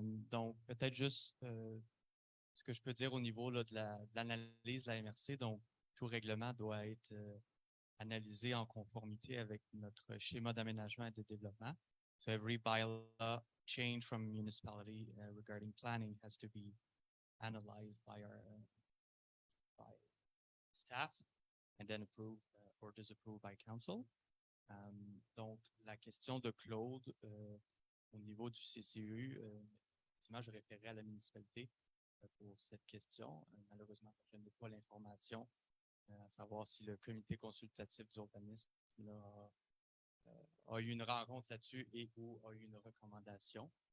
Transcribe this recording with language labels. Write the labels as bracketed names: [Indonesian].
[French] Donc, peut-être juste ce que je peux dire au niveau là, de l'analyse de la MRC. Donc, tout règlement doit être analysé en conformité avec notre schéma d'aménagement et de développement. [English] So every bylaw change from municipality regarding planning has to be analyzed by our by staff and then approved or disapproved by council. [French] Donc, la question de Claude au niveau du CCU, effectivement, je référais à la municipalité pour cette question. Malheureusement, je n'ai pas l'information à savoir si le comité consultatif d'urbanisme a eu une rencontre là-dessus et ou a eu une recommandation.